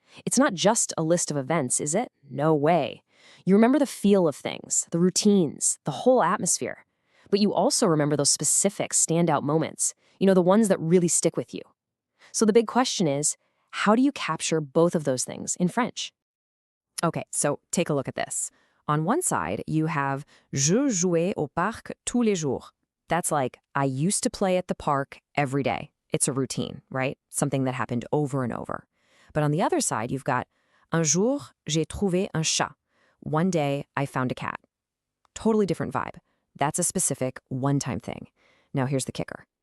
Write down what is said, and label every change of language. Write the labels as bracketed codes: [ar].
[en] It's not just a list of events, is it? No way. You remember the feel of things, the routines, the whole atmosphere. But you also remember those specific standout moments, the ones that really stick with you. So the big question is, how do you capture both of those things in French? Okay, so take a look at this. On one side, you have [fr] Je jouais au parc tous les jours. [en] That's like, I used to play at the park every day. It's a routine, right? Something that happened over and over. But on the other side, you've got [fr] Un jour, j'ai trouvé un chat. [en] One day, I found a cat. Totally different vibe. That's a specific one-time thing. Now here's the kicker.